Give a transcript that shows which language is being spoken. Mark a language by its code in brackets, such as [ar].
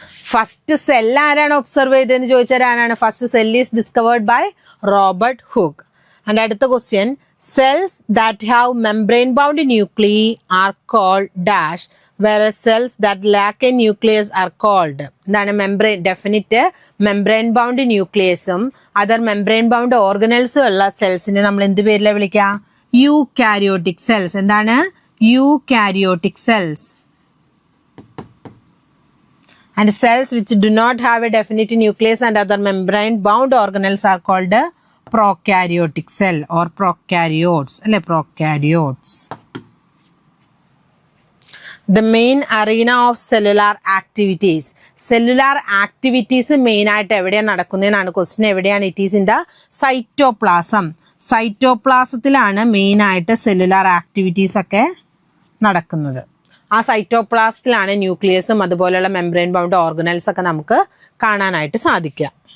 [en] First cell ആരാണ് observe ചെയ്തതെന്ന് ചോദിച്ചാൽ ആരാണ്? First cell is discovered by Robert Hooke. And അടുത്ത question, cells that have membrane bound nuclei are called dash, whereas cells that lack a nucleus are called. [ml] എന്താണ് membrane? Definite membrane bound ന്യൂക്ലിയസും other membrane bound ഓർഗനൽസും ഉള്ള സെൽസിനെ നമ്മൾ എന്ത് പേരിലാണ് വിളിക്കുക? Eukaryotic cells. എന്താണ്? Eukaryotic cells. [en] And cells which do not have a definite nucleus and other membrane bound organelles are called prokaryotic cell or prokaryotes. [ml] അല്ലെ, prokaryotes. [en] The main arena of cellular activities. [ml] Cellular activities main ആയിട്ട് എവിടെയാണ് നടക്കുന്നതെന്നാണ് question. എവിടെയാണ്? [en] It is in the cytoplasm. [ml] സൈറ്റോപ്ലാസത്തിലാണ് main ആയിട്ട് cellular activities ഒക്കെ നടക്കുന്നത്. ആ സൈറ്റോപ്ലാസത്തിലാണ് ന്യൂക്ലിയസും അതുപോലെയുള്ള membrane bound organelles ഒക്കെ നമുക്ക് കാണാനായിട്ട് സാധിക്കുക.